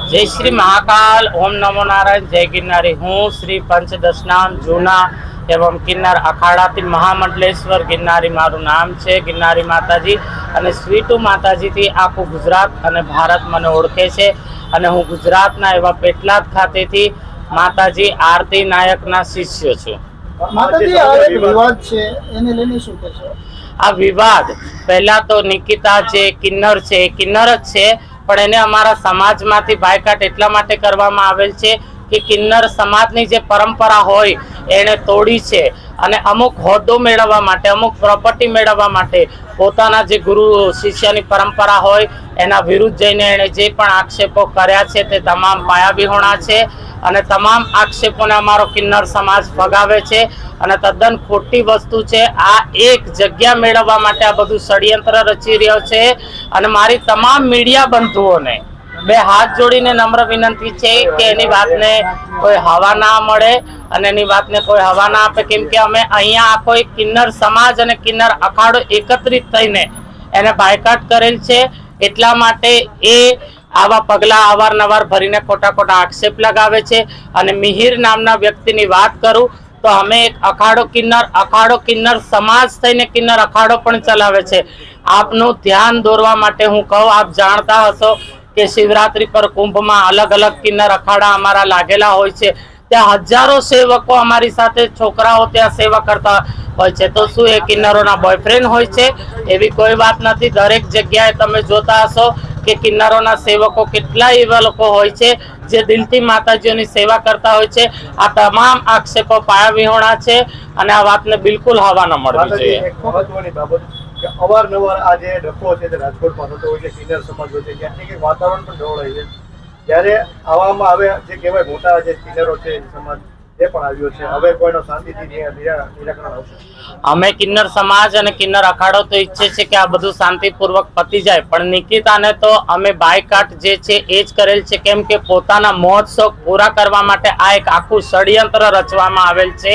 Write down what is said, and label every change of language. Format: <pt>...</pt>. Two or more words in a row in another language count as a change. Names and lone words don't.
<gu>જય શ્રી મહાકાલ, ઓમ નમો નારાયણ, જય ગિરનારી। હું શ્રી પંચદશનામ જૂના એવં કિન્નર અખાડા મહામંડલેશ્વર ગિરનારી મારૂ નામ है। ગિરનારી માતાજી અને સ્વીટૂ માતાજી થી આખું ગુજરાત અને ભારત મને ઓળખે છે। અને હું ગુજરાતના એવા પેટલાદ ખાતે થી માતાજી આરતી નાયક ના શિષ્ય છું। માતાજી આ એક વિવાદ છે એને લઈને શું કહેશો? આ વિવાદ પહેલા તો નિકિતા જે કિન્નર છે કિન્નર જ છે, પણ એને અમારા સમાજમાંથી બાયકાટ એટલા માટે કરવામાં આવેલ છે કિ કિન્નર સમાજની જે પરંપરા હોય એણે તોડી છે અને અમુક હોદ્દો મેળવવા માટે, અમુક પ્રોપર્ટી મેળવવા માટે પોતાના જે ગુરુ શિષ્યની પરંપરા હોય એના વિરુદ્ધ જઈને એણે જે પણ આક્ષેપો કર્યા છે તે તમામ પાયાવિહોણા છે અને તમામ આક્ષેપોને અમારો કિન્નર સમાજ ફગાવે છે અને તદ્દન ખોટી વસ્તુ છે। આ એક જગ્યા મેળવવા માટે આ બધું ષડ્યંત્ર રચી રહ્યો છે અને મારી તમામ મીડિયા બંધુઓને બે હાથ જોડીને નમ્ર વિનંતી છે કે એની વાતને કોઈ હવા ના મળે અને એની વાતને કોઈ હવા ના આપે, કેમ કે અમે અહીંયા આખો એક કિન્નર સમાજ અને કિન્નર અખાડો એકત્રિત થઈને એને બાયકાટ કરેલ છે। એટલા માટે એ આવા પગલા અવારનવાર ભરીને ખોટા ખોટા આક્ષેપ લગાવે છે। અને મિહિર નામના વ્યક્તિની વાત કરું તો અમે એક અખાડો કિન્નર સમાજ થઈને કિન્નર અખાડો પણ ચલાવે છે। આપનું ધ્યાન દોરવા માટે હું કહું, આપ જાણતા હશો કે શિવરાત્રિ પર કુંભ में અલગ અલગ કિન્નર અખાડા અમારા લાગેલા હોય છે। ત્યા હજારો સેવકો અમારી સાથે છોકરાઓ ત્યા સેવા કરતા હોય છે। તો શું એ કિન્નરોના બૉયફ્રેન્ડ હોય છે? એવી કોઈ બાત નથી। દરેક જગ્યાએ તમે જોતા હશો કે કિન્નરોના સેવકો કેટલા એવા લોકો હોય છે જે દિલથી માતાજીઓની સેવા કરતા હોય છે। આ તમામ આક્ષેપો પાયાવિહોણા છે અને આ વાતને બિલકુલ હવા ન મળવી જોઈએ। એક મહત્વની બાબત કે અવારનવાર આ જે ડકો છે તે રાજકોટમાં થતો હોય છે કિન્નર સમાજ વચ્ચે ક્યાંક એક વાતાવરણ પણ ઢોળાય છે। ત્યારે આવામાં આવે જે કહેવાય મોટા જે કિન્નરો છે સમાજ જે પણ આવ્યો છે, હવે કોઈનો શાંતિથી નિરાકરણ આવશે? અમે કિન્નર સમાજ અને કિન્નર અખાડો તો ઈચ્છે છે કે આ બધું શાંતિપૂર્વક પતી જાય, પણ નિકિતાને તો અમે બાયકાટ જે છે એ જ કરેલ છે, કેમ કે પોતાના મોજ શોખ પૂરા કરવા માટે આ એક આખું ષડયંત્ર રચવામાં આવેલ છે।</gu>